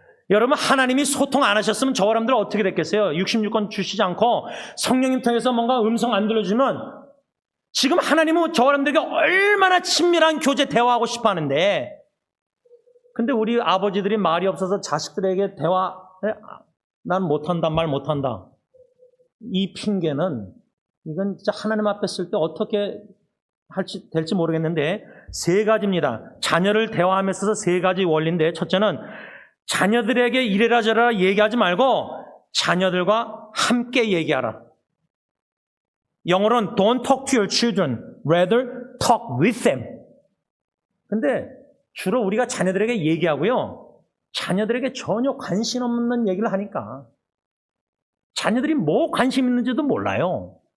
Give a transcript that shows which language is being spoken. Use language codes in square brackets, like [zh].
[ko] 여러분 하나님이 소통 안 하셨으면 저와 여러분들 어떻게 됐겠어요? 66권 주시지 않고 성령님 통해서 뭔가 음성 안 들려주면 지금 하나님은 저와 여러분들에게 얼마나 친밀한 교제 대화하고 싶어 하는데 근데 우리 아버지들이 말이 없어서 자식들에게 대화 난 못한다 말 못한다 이 핑계는 이건 진짜 하나님 앞에 쓸 때 어떻게 될지 모르겠는데 3가지입니다. 자녀를 대화함에 있어서 3가지 원리인데 첫째는 자녀들에게 이래라 저래라 얘기하지 말고 자녀들과 함께 얘기하라. 영어로는 [en] don't talk to your children, rather talk with them. [ko] 근데 주로 우리가 자녀들에게 얘기하고요. 자녀들에게 전혀 관심 없는 얘기를 하니까 자녀들이 뭐 관심 있는지도 몰라요.